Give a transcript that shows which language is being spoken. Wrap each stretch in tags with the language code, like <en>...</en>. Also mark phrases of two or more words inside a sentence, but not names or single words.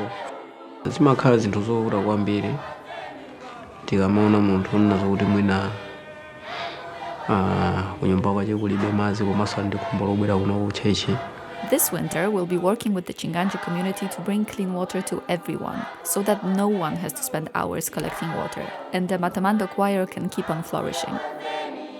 <ny>Zimakhala zinthu zovuta kwambiri tikamaona munthu nazo kuti mwina kunyumba kwache kulibe madzi komanso ndi khumbo lobwera kuno kuchechi.</ny> <en>This winter, we'll be working with the Chinganji community to bring clean water to everyone, so that no one has to spend hours collecting water, and the Matamando choir can keep on flourishing.</en>